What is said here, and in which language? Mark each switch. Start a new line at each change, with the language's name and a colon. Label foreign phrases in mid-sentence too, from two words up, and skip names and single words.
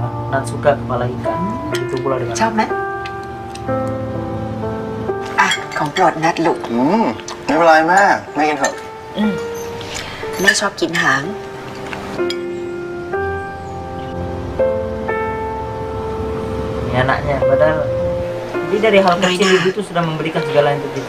Indonesian: Nat suka kepala ikan. Itu pula dengan
Thai: ชอบไหมอ่ะของโปรดนัดลูก ไม่เป็นไรแม่แม่กินเถอะ แม่ชอบกินหาง
Indonesian: ini anaknya. Padahal jadi dari hal kecil ibu itu sudah memberikan segala untuk kita.